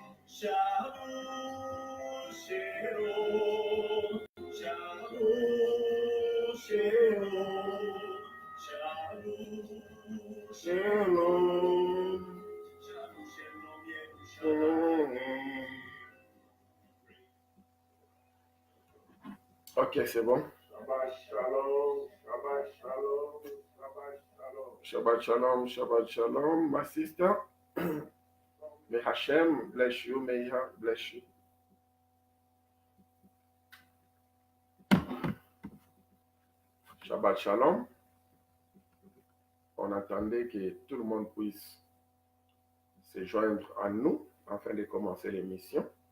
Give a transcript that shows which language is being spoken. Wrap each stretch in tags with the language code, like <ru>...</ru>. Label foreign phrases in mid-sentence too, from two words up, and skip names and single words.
<he>שלום, שלום, שלום, שלום, שלום, שלום, Shalom, Shalom.</he> <fr>Ok, c'est bon.</fr> <he>שבת שלום, שבת שלום, שבת שלום, Shabbat Shalom. שבת שלום, שבת שלום,</he> <en>my sister. May Hashem bless you, may He bless you.</en> <he>שבת שלום.</he> <fr>On attendait que tout le monde puisse se joindre à nous afin de commencer l'émission.</fr>